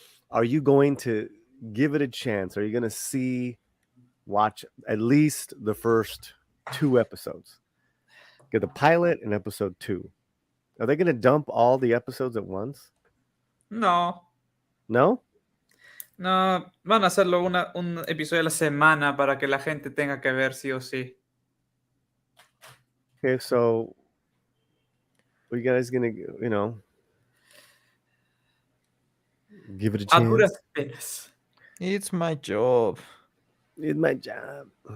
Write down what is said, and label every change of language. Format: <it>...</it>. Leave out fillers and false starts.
<en>Are you going to give it a chance? Are you going to watch at least the first 2 episodes? Get the pilot and episode 2. Are they going to dump all the episodes at once? No. No?</en> <es>No, van a hacerlo un episodio a la semana para que la gente tenga que ver sí o sí.</es> <en>Okay, so are you guys going to, give it a chance?</en> <es>A duras penas.</es> <en>It's my job. It's my job.</en>